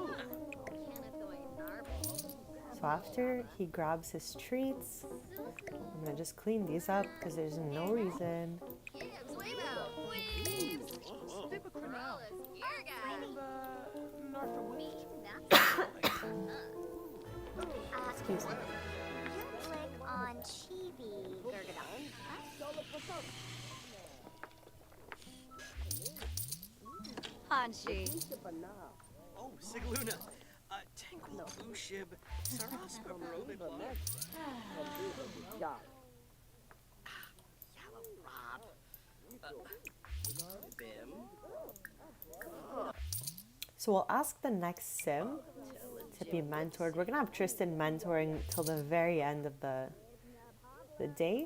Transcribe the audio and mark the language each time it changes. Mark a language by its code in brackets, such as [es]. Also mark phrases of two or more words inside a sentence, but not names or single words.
[en] So after he grabs his treats, I'm gonna just clean these up because there's no reason. Excuse me. Click on Chibi. Hanshi. Oh, Sigluna. Tenkul Ushib. Saraska Robe Bim. So we'll ask the next sim to be mentored. We're gonna have Tristan mentoring till the very end of the day.